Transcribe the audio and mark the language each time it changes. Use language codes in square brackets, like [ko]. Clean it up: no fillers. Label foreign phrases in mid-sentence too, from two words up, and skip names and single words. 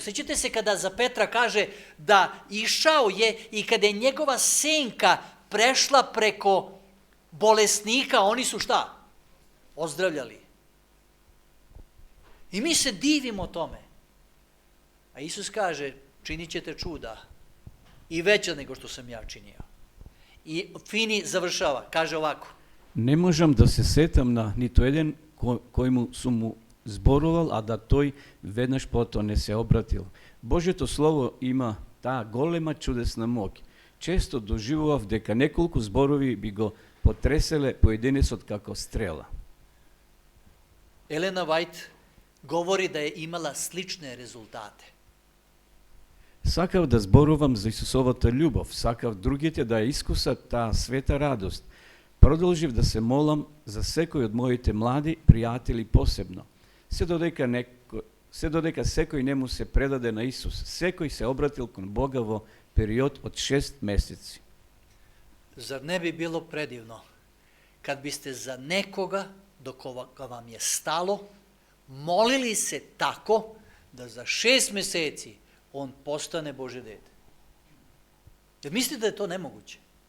[sr] Sjećate se kada za Petra kaže da išao je i kada je njegova senka prešla preko bolesnika, oni su šta? Ozdravljali. I mi se divimo tome. A Isus kaže, činit ćete čuda i veća nego što sam ja činio. I Finney završava, kaže ovako. [mk] Не можам да се сетам на нито еден кој му сум му зборувал, а да тој веднаш потоа не се обратил. Божјето Слово има таа голема чудесна моќ. Често доживував дека неколку зборови би го потреселе поединецот како стрела. [sr] Елена Вајт govori da je imala slične rezultate. [mk] Сакав да зборувам за Исусовата љубов, сакав другите да ја искусат таа света радост. Продолжив да се молам за секој од моите млади пријатели посебно. Се додека секој не му се предаде на Исус, секој се обратил кон Бога во период од 6 месеци. [sr] Zar ne bi bilo predivno kad biste za nekoga, dok vam je stalo, molili se tako da za 6 meseci on postane Božje dete? Jer mislite da je to nemoguće?